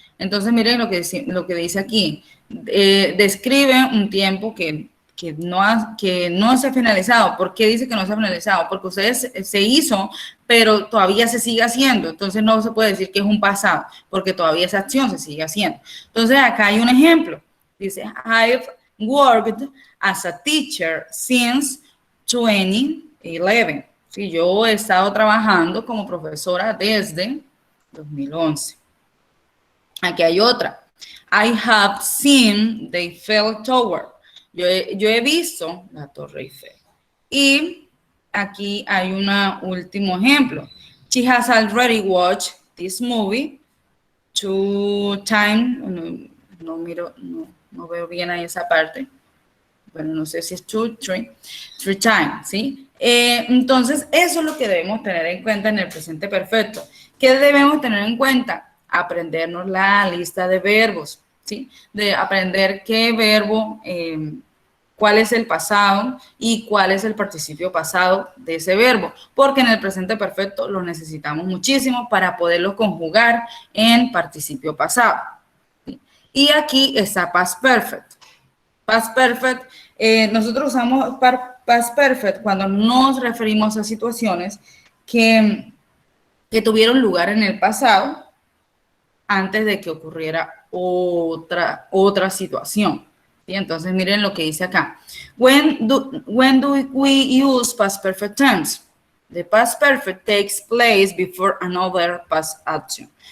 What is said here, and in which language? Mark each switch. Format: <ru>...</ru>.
<es>Entonces, miren lo que dice aquí. Describe un tiempo que no se ha finalizado. ¿Por qué dice que no se ha finalizado? Porque ustedes se hizo, pero todavía se sigue haciendo. Entonces, no se puede decir que es un pasado, porque todavía esa acción se sigue haciendo. Entonces, acá hay un ejemplo. Dice,</es> <en>I've worked as a teacher since 2011.</en> <es>Sí, yo he estado trabajando como profesora desde 2011. Aquí hay otra.</es> <en>I have seen the Eiffel Tower.</en> <es>Yo he visto la Torre Eiffel. Y aquí hay un último ejemplo.</es> <en>She has already watched this movie 2 times.</en> <es>No veo bien ahí esa parte. Bueno, no sé si es 2, 3 times, ¿sí? Entonces, eso es lo que debemos tener en cuenta en el presente perfecto. ¿Qué debemos tener en cuenta? Aprendernos la lista de verbos, ¿sí? De aprender qué verbo, cuál es el pasado y cuál es el participio pasado de ese verbo, porque en el presente perfecto lo necesitamos muchísimo para poderlo conjugar en participio pasado, ¿sí? Y aquí está past perfect. Past perfect, nosotros usamos past perfect cuando nos referimos a situaciones que tuvieron lugar en el pasado antes de que ocurriera otra situación. ¿Sí? Entonces, miren lo que dice acá.</es> <en>When do we use past perfect tense? The past perfect takes place before another past action.</en>